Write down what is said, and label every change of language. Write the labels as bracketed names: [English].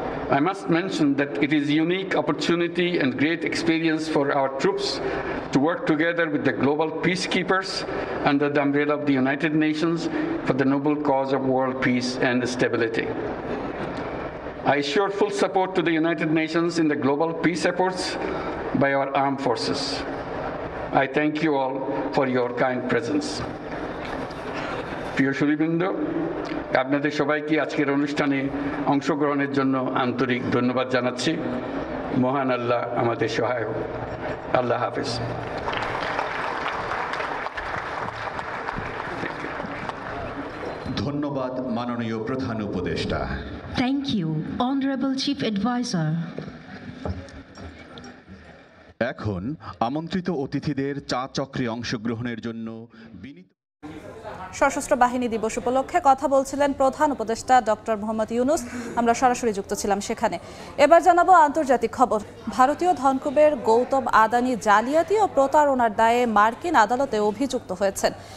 [English] I must mention that it is a unique opportunity and great experience for our troops to work together with the global peacekeepers under the umbrella of the United Nations for the noble cause of world peace and stability. I assure full support to the United Nations in the global peace efforts by our armed forces. I thank you all for your kind presence. [Bangla] প্রিয় সুধীবৃন্দ, আপনাদের সবাইকে আজকের অনুষ্ঠানে অংশগ্রহণের জন্য আন্তরিক ধন্যবাদ জানাচ্ছি। মহান আল্লাহ আমাদের সহায় হোক। আল্লাহ হাফেজ। ধন্যবাদ মাননীয় প্রধান উপদেষ্টা। [English] Thank you, Honorable Chief Advisor. [Bangla] এখন আমন্ত্রিত অতিথিদের চা চক্রে অংশগ্রহণের জন্য বিনীত। সশস্ত্র বাহিনী দিবস উপলক্ষে কথা বলছিলেন প্রধান উপদেষ্টা ডক্টর মোহাম্মদ ইউনূস। আমরা সরাসরি যুক্ত ছিলাম সেখানে। এবার জানাবো আন্তর্জাতিক খবর। ভারতীয় ধনকুবের গৌতম আদানি জালিয়াতি ও প্রতারণার দায়ে মার্কিন আদালতে অভিযুক্ত হয়েছেন।